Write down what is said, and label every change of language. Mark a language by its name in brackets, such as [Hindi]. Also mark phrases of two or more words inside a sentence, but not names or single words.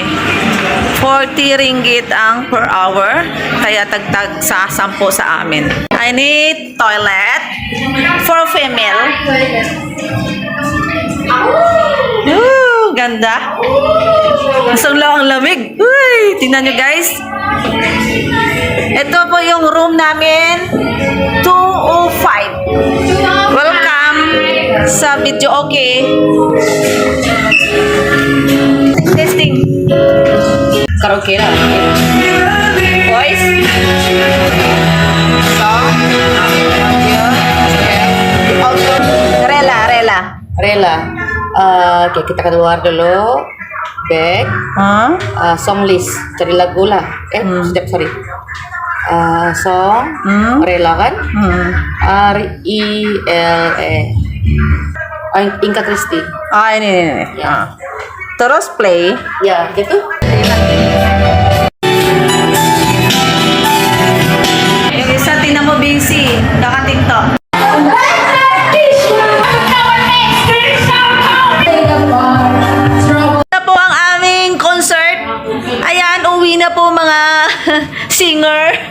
[Filipino] 40 ringgit ang [English] per hour. [Filipino] Kaya tagtag sa 10 sa amin. [English] I need toilet for female. [Filipino] Ooh, ganda. Masang lang ang lamig. Uy, tingnan nyo guys. Ito po yung room namin. 205. Welcome sa video okay. Testing. Karaoke na. Voice. Song. Rela. [Malay] Rela. Okay, kita keluar dulu. Back. Huh? [English] Song list. [Malay] Cari lagu lah. Sorry. Song. Rela kan? R-I-L-E. Inka Kristi. Ah, ini. Ya. Terus play. Ya, gitu. [Filipino] Yung isa, tingnan mo busy. Nakatiktok. Na po ang aming concert. Ayan, uwi na po mga singer.